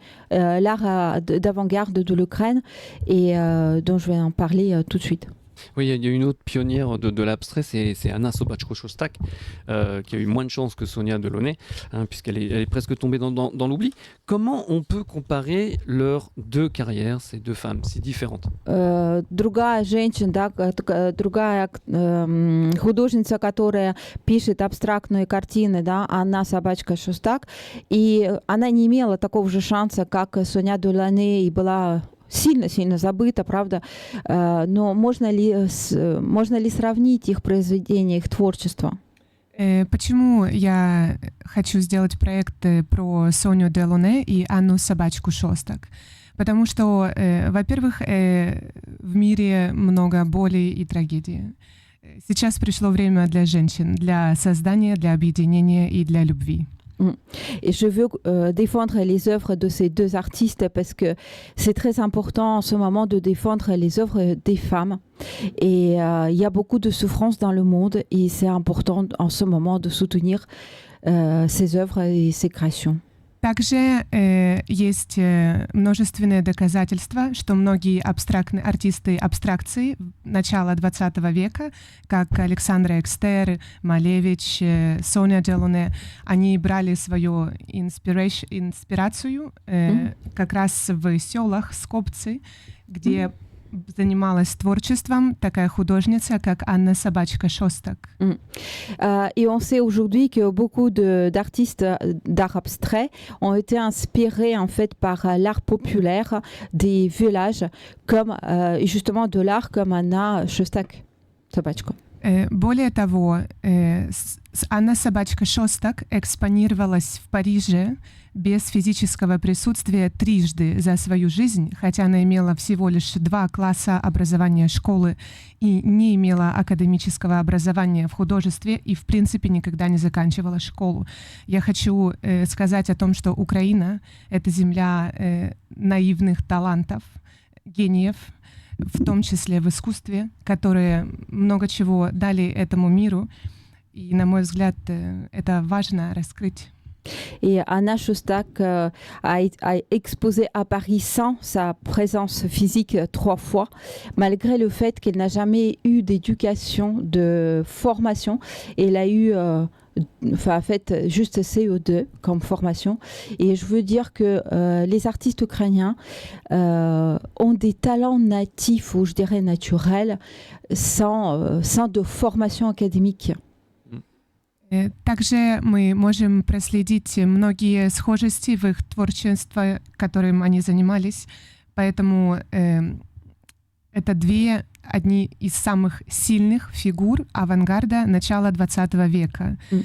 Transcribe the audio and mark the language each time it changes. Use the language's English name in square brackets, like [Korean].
[French] l'art d'avant-garde de l'Ukraine, et dont je vais en parler tout de suite. Oui, il y a une autre pionnière de l'abstrait, c'est Anna Sobczak-Szostak, qui a eu moins de chance que Sonia Delaunay, puisqu'elle est presque tombée dans l'oubli. Comment on peut comparer leurs deux carrières, ces deux femmes si différentes? [Russian] Другая женщина, да, другая художница, которая пишет абстрактные картины, да, Анна Собчак-Шостак, и она не имела такого же шанса, как Соня Делоне, и была сильно забыта, правда, но можно ли сравнить их произведения, их творчество? Почему я хочу сделать проект про Соню Делоне и Анну Собчак-Шостак? Потому что, во-первых, в мире много боли и трагедии. Сейчас пришло время для женщин, для создания, для объединения и для любви. [French] Et je veux défendre les œuvres de ces deux artistes parce que c'est très important en ce moment de défendre les œuvres des femmes. Et il y a beaucoup de souffrance dans le monde et c'est important en ce moment de soutenir ces œuvres et ces créations. [Russian] Также есть множественные доказательства, что многие абстрактные артисты абстракции начала 20 века, как Александра Экстер, Малевич, Соня Делоне, они брали свою инспирацию как раз в селах Скопцы, где занималась творчеством такая художница, как Анна Собчак-Шостак. [French] Et on sait aujourd'hui que beaucoup d'artistes d'art abstrait ont été inspirés en fait par l'art populaire des villages, comme justement de l'art comme Anna Собчак. [Russian] Более того, Анна Собчак-Шостак экспонировалась в Париже без физического присутствия трижды за свою жизнь, хотя она имела всего лишь 2 класса образования школы и не имела академического образования в художестве и, в принципе, никогда не заканчивала школу. Я хочу сказать о том, что Украина — это земля наивных талантов, гениев, в том числе в искусстве, которые много чего дали этому миру. И, на мой взгляд, это важно раскрыть. [French] Et Anna Szostak a exposé à Paris sans sa présence physique 3 fois, malgré le fait qu'elle n'a jamais eu d'éducation, de formation. Elle a eu en fait juste CO2 comme formation. Et je veux dire que les artistes ukrainiens ont des talents natifs, ou je dirais naturels, sans de formation académique. [Russian] Также мы можем проследить многие схожести в их творчестве, которым они занимались. Поэтому это одни из самых сильных фигур авангарда начала 20 века.